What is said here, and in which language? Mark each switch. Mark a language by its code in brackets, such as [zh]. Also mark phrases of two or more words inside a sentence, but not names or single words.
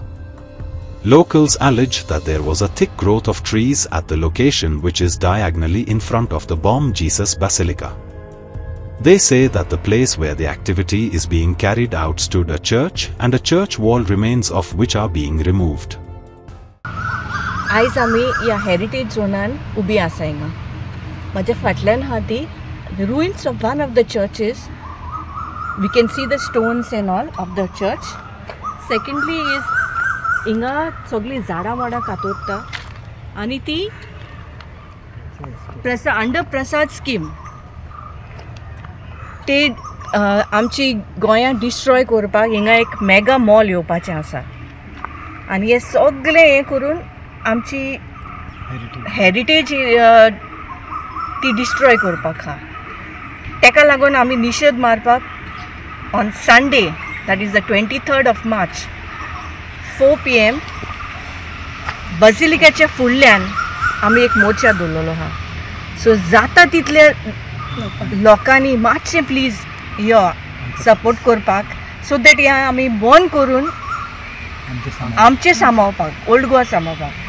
[en] Locals allege that there was a thick growth of trees at the location, which is diagonally in front of the Bom Jesus Basilica. They say that the place where the activity is being carried out stood a church, and a church wall remains of which are being removed. [kok] आयज आमी या हेरिटेज झोनान उबी आसा हिंगा. माझ्या फाटल्यान हा ती [en] ruins of one of the churches. We can see the stones and all of the church. Secondly is [kok] हिंगा सगळी झाडां वाडां कातोत्ता आनी ती [en] under PRASAD scheme [kok] ते आमची गोंया डिस्ट्रॉय करपाक हिंगा एक [en] mega mall [kok] येवपाचें आसा आनी हे सगळें हें करून आमची हेरिटेज ती डिस्ट्रॉय करपाक हा. तेका लागून आमी निशेध मारपाक [en] on Sunday, that is the 23rd of March 4 PM [kok] बसिलिकाच्या फुडल्यान आमी एक मोर्चा दवरलेलो हा. सो जाता तितले लोकांनी मातशें प्लीज यो सपोर्ट करपाक, [en] so that [kok] ह्या आमी बंद करून आमचें सांबाळपाक, ओल्ड गोवा सांबाळपाक.